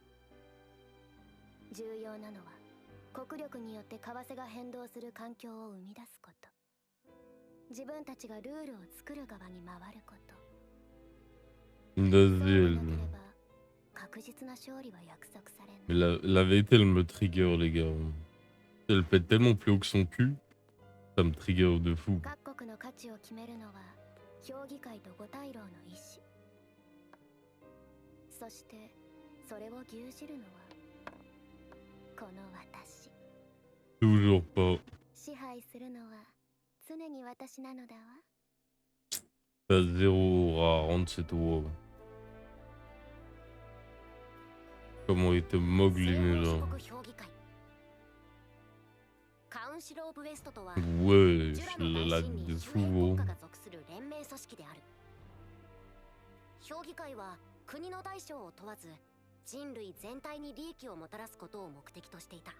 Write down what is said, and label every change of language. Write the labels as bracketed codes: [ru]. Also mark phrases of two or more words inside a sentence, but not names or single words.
[ja] 重要なのは国力によって為替が変動する環境を生み出すこと。自分たちがルールを作る側に回ること。 [fr] Vas-y, [ja] 確実な勝利は約束されない。 [fr] mais la vérité, elle me trigger, les gars. Elle pète tellement plus haut que son cul. Ça me trigger de fou. [ja] 各国の価値を決めるのは評議会と五大老の意志。そしてそれを牛耳るのはこの私。 [fr] Toujours pas. [ja] 支配するのは常に私なのだわ。 [fr] T'as 0 à rendre chez toi. Comment il te moque lui là. [ja] カウンシル・オブ・ウェストとは [fr] Ouais, [ja] ジュラの [fr] la [ja] 大臣に [fr] de [ja] 周 [fr] fou. [ja] 辺国 Oh. 家が属する連盟組織である。評議会は国の大小を問わず人類全体に利益をもたらすことを目的としていた。